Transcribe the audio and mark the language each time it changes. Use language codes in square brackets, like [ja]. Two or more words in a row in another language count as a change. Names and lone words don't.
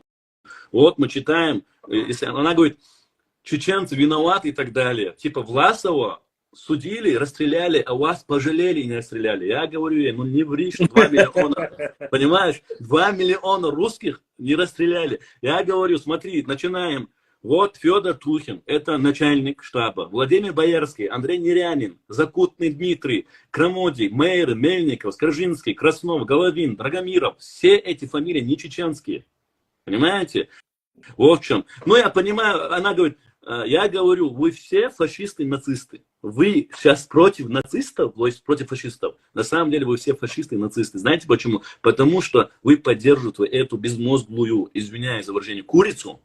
[ru] Вот мы читаем, если она говорит, чеченцы виноваты и так далее. Типа Власова судили, расстреляли, а вас пожалели и не расстреляли. Я говорю ей, не ври, что 2 миллиона, понимаешь, 2 миллиона русских не расстреляли. Я говорю, смотри, начинаем. Вот Федор Тухин, это начальник штаба. Владимир Боярский, Андрей Нерянин, Закутный Дмитрий, Крамоди, Мейер, Мельников, Скоржинский, Краснов, Головин, Драгомиров. Все эти фамилии не чеченские. Понимаете? Вот в чем. Ну, я понимаю, она говорит, я говорю, вы все фашисты, нацисты. Вы сейчас против нацистов, то есть против фашистов. На самом деле вы все фашисты и нацисты. Знаете почему? Потому что вы поддерживаете эту безмозглую, извиняюсь за выражение, курицу.